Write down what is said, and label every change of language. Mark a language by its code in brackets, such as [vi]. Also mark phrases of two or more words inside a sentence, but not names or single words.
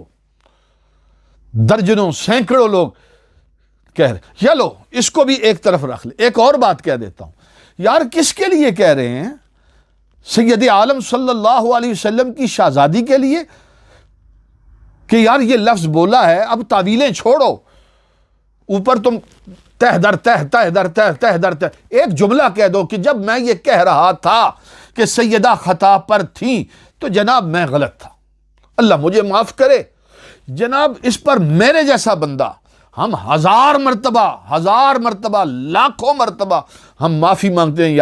[ur] درجنوں سینکڑوں لوگ کہہ رہے، چلو اس کو بھی ایک طرف رکھ لے. ایک اور بات کہہ دیتا ہوں، یار کس کے لیے کہہ رہے ہیں؟ سید عالم [ar] صلی اللہ علیہ وسلم [ur] کی شہزادی کے لیے کہ یار یہ لفظ بولا ہے، اب تعویلیں چھوڑو. اوپر تم تہ در تہ تہ در تہ تہ در تہ ایک جملہ کہہ دو کہ جب میں یہ کہہ رہا تھا کہ سیدہ خطا پر تھیں تو جناب میں غلط تھا، اللہ مجھے معاف کرے. جناب اس پر میرے جیسا بندہ، ہم ہزار مرتبہ لاکھوں مرتبہ ہم معافی مانگتے ہیں.